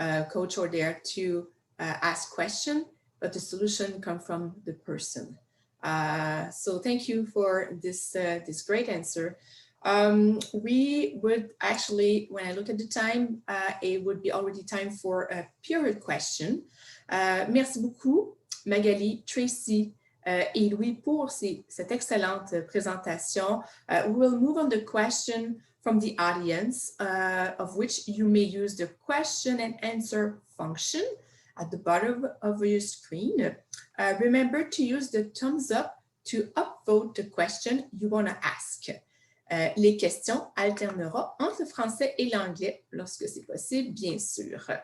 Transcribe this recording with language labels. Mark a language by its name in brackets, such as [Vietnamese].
[English] Coach are there to ask questions, but the solution comes from the person. So thank you for this great answer. We would actually, when I look at the time, it would be already time for a period question. [French] Merci beaucoup, Magali, Tracy, et Louis pour cette excellente présentation. [English] We will move on the question from the audience, of which you may use the question and answer function at the bottom of your screen. Remember to use the thumbs up to upvote the question you want to ask. [French] Les questions alterneront entre le français et l'anglais lorsque c'est possible, bien sûr.